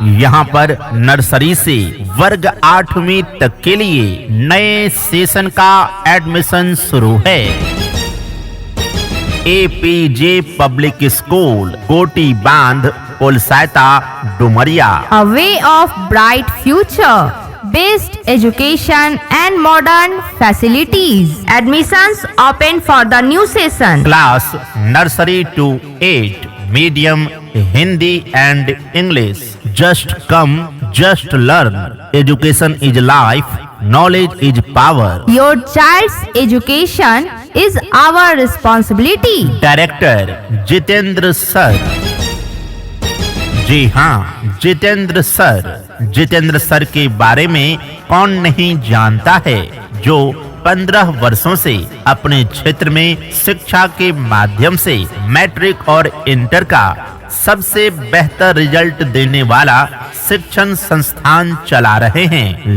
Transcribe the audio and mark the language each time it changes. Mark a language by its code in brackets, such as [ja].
[hi] यहाँ पर नर्सरी से वर्ग 8वीं तक के लिए नए सेशन का एडमिशन शुरू है। APJ पब्लिक स्कूल, कोटी बांध, कोलसाता, Dumaria. [en] A way of bright future. Best education and modern facilities. Admissions open for the new session. Class nursery to 8, medium Hindi and English. Just come, just learn. Education is life, knowledge is power. Your child's education is our responsibility. Director Jitendra sir. [hi] जी हाँ, Jitendra sir के बारे में कौन नहीं जानता है, जो 15 वर्षों से अपने क्षेत्र में शिक्षा के माध्यम से मैट्रिक और इंटर का सबसे बेहतर रिजल्ट देने वाला शिक्षण संस्थान चला रहे हैं।